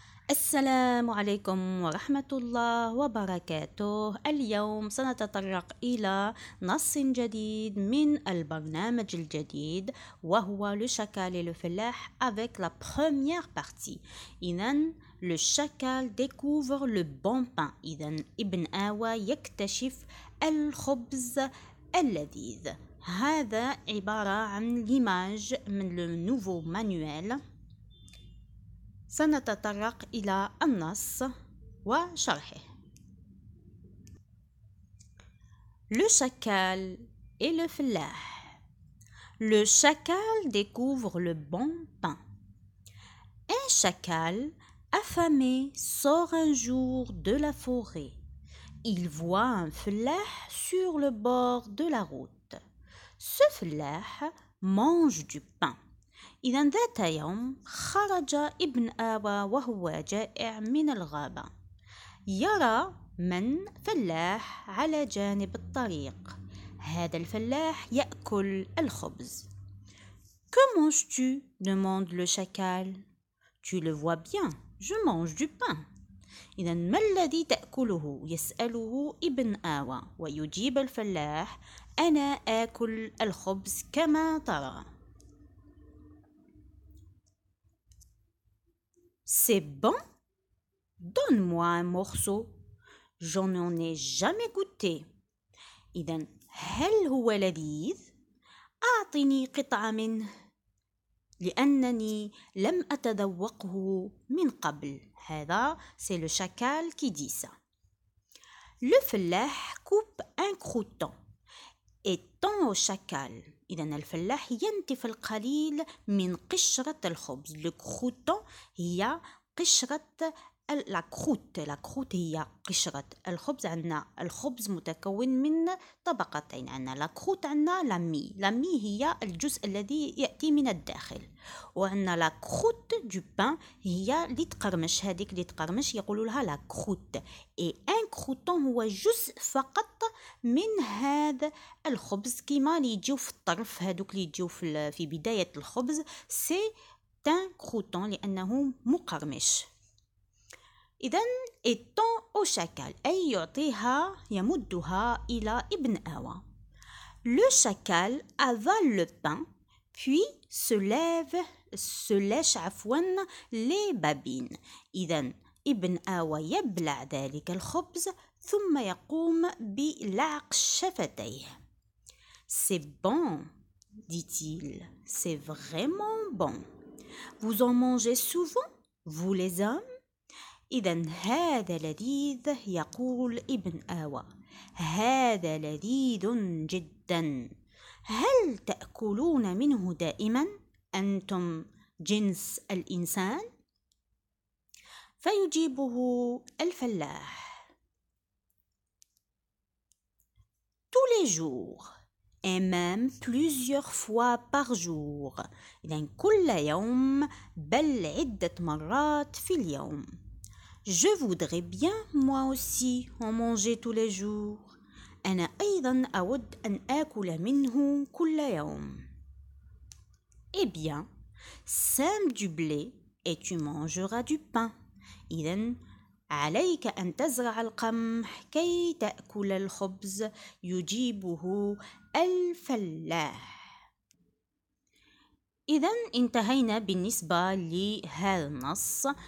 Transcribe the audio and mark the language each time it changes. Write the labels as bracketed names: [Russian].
[Arabic] السلام عليكم ورحمة الله وبركاته. اليوم سنتطرق إلى نص جديد من البرنامج الجديد وهو [French] Le Chacal et le Fellah avec la première partie. إذن Le Chacal découvre le bon pain. [Arabic] إذن ابن آوى يكتشف الخبز اللذيذ. هذا عبارة عن ليماج من le nouveau manuel. سنتطرق إلى النص وشرحه. [French] Le chacal et le fellah. Le chacal découvre le bon pain. Un chacal affamé sort un jour de la forêt. Il voit un fellah sur le bord de la route. Ce fellah mange du pain. [Arabic] إذا ذات يوم خرج ابن آوى وهو جائع من الغابة. يرى من فلاح على جانب الطريق. هذا الفلاح يأكل الخبز. [French] Que manges-tu? demande le chacal. Tu le vois bien, je mange du pain. [Arabic] إذا ما الذي تأكله؟ يسأله ابن آوى ويجيب الفلاح أنا آكل الخبز كما ترى. [French] C'est bon? Donne-moi un morceau. Je n'en ai jamais goûté. [Arabic] إذن هل هو لذيذ؟ أعطني قطعة منه لأنني لم أتذوقه من قبل. [French] هذا c'est le chacal qui dit ça. Le fellah coupe un croûton et tend au chacal. [Arabic] إذا الفلاح ينتف القليل من قشرة الخبز. Le croûton هي قشرة la croûte هي قشرة الخبز. عندنا الخبز متكون من طبقتين. عندنا لا كروت، عندنا لا مي هي الجزء الذي يأتي من الداخل، وعندنا لا كروت دو بان هي اللي تقرمش. هذيك اللي تقرمش يقولوا لها لا كروت. اي ان كروتون هو جزء فقط من هذا الخبز كيما اللي يجيو في الطرف، هذوك اللي يجيو في بداية الخبز سي تان كروتون لأنه مقرمش. إذن [French] étend au chacal [Arabic] أي يعطيها يمدها إلى ابن آوى. [French] Le chacal avale le pain puis se lèche les babines. [Arabic] إذن ابن آوى يبلع ذلك الخبز ثم يقوم بلعق شفتيه. [French] C'est bon, dit-il, c'est vraiment bon. Vous en mangez souvent, vous les hommes? [Arabic] إذن هذا لذيذ، يقول ابن آوى هذا لذيذ جدا. هل تأكلون منه دائما أنتم جنس الإنسان؟ فيجيبه الفلاح [French] tous les jours et même plusieurs fois par jour. [Arabic] إذن كل يوم بل عدة مرات في اليوم. [French] Je voudrais bien moi aussi en manger tous les jours. [Arabic] أنا أيضا أود أن آكل منه كل يوم. [French] Eh bien, sème du blé et tu mangeras du pain. [Arabic] إذن عليك أن تزرع القمح كي تأكل الخبز. يجيبه الفلاح. إذن انتهينا بالنسبة لهذا النص.